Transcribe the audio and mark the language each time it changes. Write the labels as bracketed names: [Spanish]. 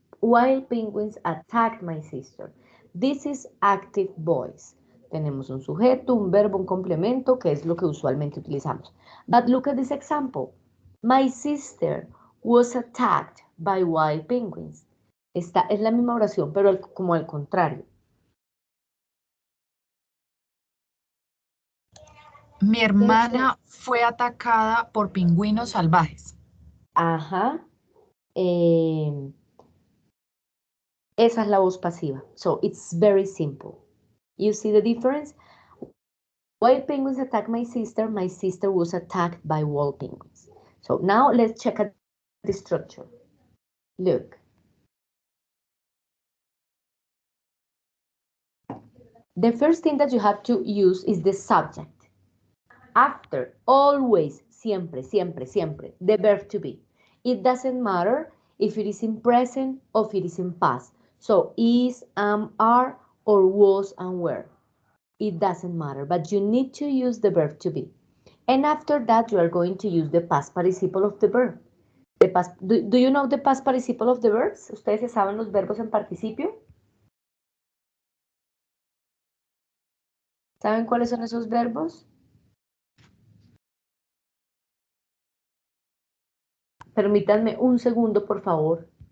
[English] Wild penguins attacked my sister. This is active voice. [Spanish] Tenemos un sujeto, un verbo, un complemento, que es lo que usualmente utilizamos. [English] But look at this example. My sister was attacked by wild penguins. [Spanish] Esta es la misma oración, pero como al contrario. mi hermana fue atacada por pingüinos salvajes. Ajá. Esa es la voz pasiva. [English] So it's very simple. You see the difference? Wild penguins attacked my sister was attacked by wild penguins. So now let's check out the structure. Look. The first thing that you have to use is the subject. After, always, [Spanish] siempre, siempre, siempre, [English] the verb to be. It doesn't matter if it is in present or if it is in past. So, is, am, are, or was and were. It doesn't matter, but you need to use the verb to be. And after that, you are going to use the past participle of the verb. Do you know the past participle of the verbs? [Spanish] ¿Ustedes saben los verbos en participio? ¿Saben cuáles son esos verbos? Permítanme un segundo, por favor.